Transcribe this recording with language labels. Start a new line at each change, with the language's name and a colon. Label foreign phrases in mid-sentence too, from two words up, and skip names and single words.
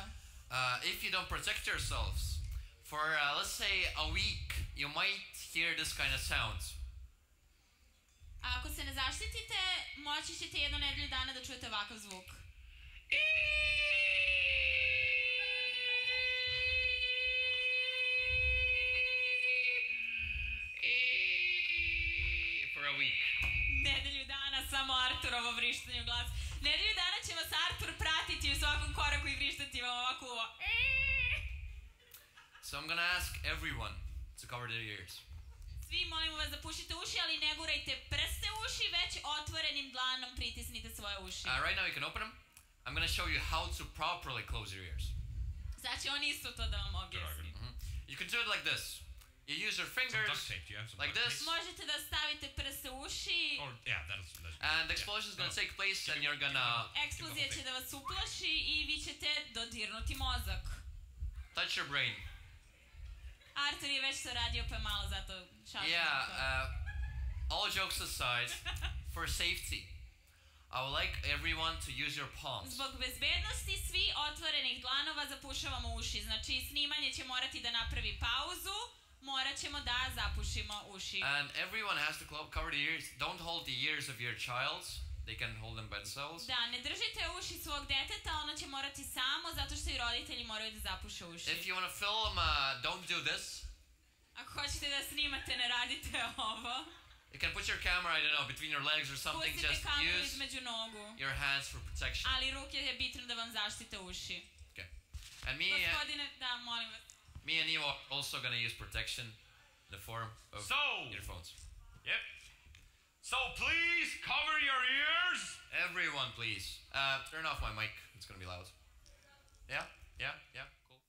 English: If you don't protect yourselves, for let's say a week, you might hear this kind of sound.
Serbian: Ako se ne zaštitite, moći ćete 1 nedelju dana da čujete ovakav zvuk.
English: For a week.
Serbian: Nedelju dana samo Arturovo vrištanje u glas. Nedelju dana će vas Artur pratiti u svakom koraku i vrištati vam ovako uvo.
English: So I'm gonna ask everyone to cover their ears.
Serbian: Svi molimo vas da pušite uši, ali ne gurajte prste u uši, već otvorenim dlanom pritisnite svoje uši.
English: Right now you can open them. I'm going to show you how to properly close your ears.
Serbian: Znači on isto to da vam objasni.
English: You can do it like this. You use your fingers like this.
Serbian: Možete da stavite prste u uši.
English: And the explosion is going to take place and you're gonna...
Serbian: Eksplozija će da vas uplaši i vi ćete dodirnuti mozak.
English: Touch your brain.
Serbian: Artur je već to radio pa malo zato šalim.
English: Yeah, all jokes aside, for safety, I would like everyone to use your palms.
Serbian: Zbog bezbednosti svi otvorenih dlanova zapušavamo uši. Znači snimanje će morati da napravi pauzu, morat ćemo da zapušimo uši.
English: And everyone has to cover the ears. Don't hold the ears of your child. They can hold them by themselves.
Serbian: Da, ne držite uši svog deteta, ono će morati samo zato što i roditelji moraju da zapuše uši.
English: If you want to film, don't do this.
Serbian: Ako hoćete da snimate, ne radite ovo.
English: You can put your camera, I don't know, between your legs or something.
Serbian: Pustite
English: Just
Serbian: kameru
English: use
Serbian: između nogu.
English: your hands for protection.
Serbian: Ali ruke je bitno da vam zaštite uši.
English: Okay. And
Serbian: Gospodine, da, molim vas.
English: me and you are also going to use protection in the form of earphones. Yep. So please cover your ears. Everyone, please. Turn off my mic. It's going to be loud. Yeah? Yeah? Yeah?